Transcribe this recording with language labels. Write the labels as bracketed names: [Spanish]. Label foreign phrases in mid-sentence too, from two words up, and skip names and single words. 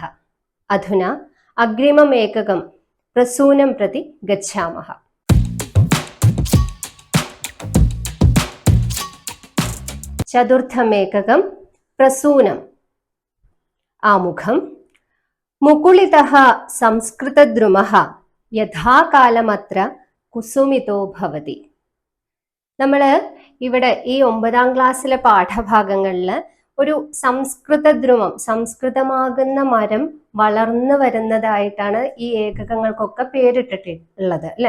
[Sanskrit] अधुना अग्रिमम् एककं प्रसूनं प्रति गच्छामः। चतुर्थम् एककं प्रसूनम्। आमुखं मुकुलितः संस्कृतद्रुमः യഥാകാലമത്ര കുസുമിതോ ഭവതി. [Malayalam] നമ്മൾ ഇവിടെ ഈ 9ാം ക്ലാസ്സിലെ പാഠഭാഗങ്ങളിൽ ഒരു സംസ്കൃതദ്രുമം, സംസ്കൃതമാകുന്ന മരം വളർന്നു വരുന്നതായിട്ടാണ് ഈ ഏകകങ്ങൾക്കൊക്കെ പേരിട്ടിട്ടുള്ളത് അല്ലെ.